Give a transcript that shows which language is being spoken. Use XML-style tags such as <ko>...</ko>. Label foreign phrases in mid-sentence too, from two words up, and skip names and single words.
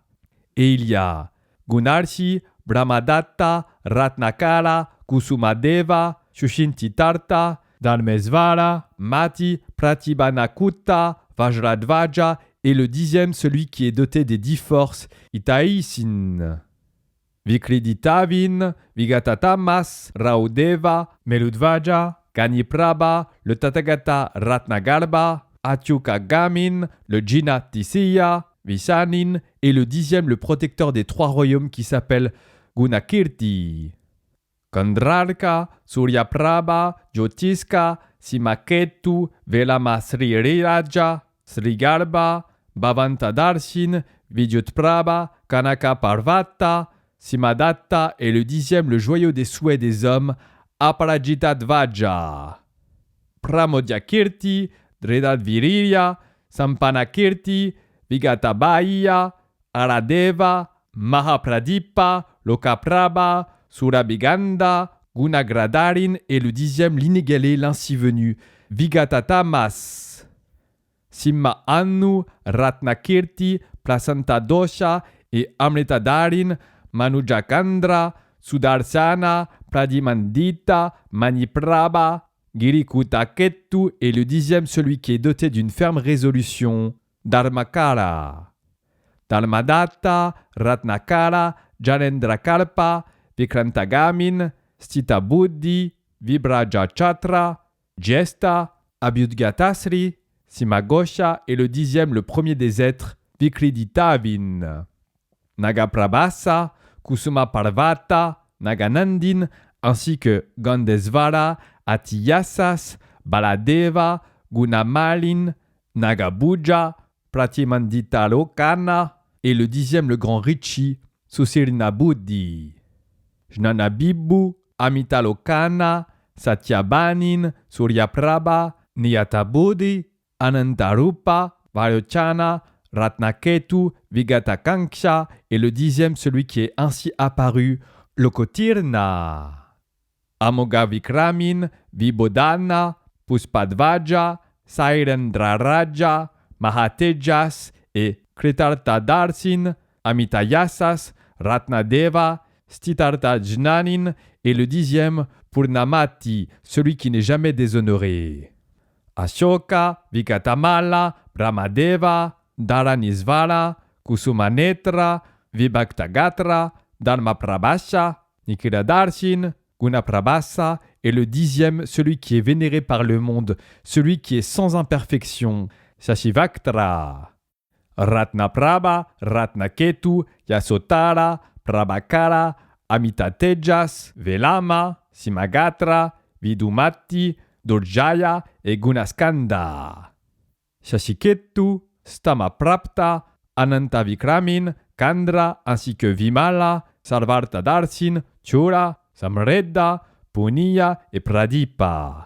<fr>Et il y a Gunarshi, Brahmadatta, Ratnakara, Kusumadeva, Shushintitarta, Dharmesvara, Mati, Pratibhanakuta, Vajradvaja et le 10e, celui qui est doté des 10 forces, Itaisin. Vikriditavin, Vigatatamas, Raudeva, Meludvaja, Kaniprabha, le Tathagata Ratnagarba, Atyukagamin, le Jina Tisiya, Visanin et le 10e, le protecteur des 3 royaumes qui s'appelle Gunakirti. Kandrarka, Suryaprabha, Jyotiska, Simaketu, Velama Sririraja, Srigarba, Bhavantadarsin, Vidyutprabha, Kanaka Parvata, Simadatta et le 10e, le joyau des souhaits des hommes, Aparajitadvaja. Pramodyakirti, Dredadvirirya, Sampanakirti, Vigatabhaya, Aradeva, Mahapradipa, Lokaprabha, Surabhiganda, Gunagradarin et le 10e, l'inégalé, l'ainsi venu, Vigatatamas. Simma Annu, Ratnakirti, Placenta Dosha et Amritadarin, Manujakandra, Sudarsana, Pradimandita, Maniprabha, Girikuta-Kettu et le 10e celui qui est doté d'une ferme résolution, Dharmakara. Dharmadatta, Ratnakara, Jalendrakalpa, Vikrantagamin, Stita Buddhi, Vibrajachatra, Jesta, Abhyudgatasri, Simagosha et le 10e le premier des êtres, Vikriditavin. Nagaprabhasa, Kusuma Parvata, Naganandin, ainsi que Gandesvara, Atiyasas, Baladeva, Gunamalin, Nagabuja, Pratimandita Lokana et le 10e le grand Rishi, Susirna Buddhi. Jnanabibu, Amitalokana, Satyabanin, Suryaprabha, Niyatabodhi, Anantarupa, Vayochana, Ratnaketu, Vigatakanksha et le 10e celui qui est ainsi apparu, Lokotirna. Amogavikramin, Vibodhana, Puspadvaja, Sairendraraja, Mahatejas et Kritartadarsin, Amitayasas, Ratnadeva, Stitartajnanin et le 10e Purnamati, celui qui n'est jamais déshonoré. Ashoka, Vikatamala, Brahmadeva, Dharanisvara, Kusumanetra, Vibhaktagatra, Dharmaprabhasha, Nikiradarshin, Gunaprabhasa et le 10e celui qui est vénéré par le monde, celui qui est sans imperfection, Shashivaktra. Ratnaprabha, Ratnaketu, Yasotara, Prabhakara, Amitatejas, Velama, Simagatra, Vidumati, Durjaya et Gunaskanda. Shashiketu, Stamaprapta, Anantavikramin, Kandra ainsi que Vimala, Sarvartadarsin, Chura, Samredda, Puniya et Pradipa.</fr>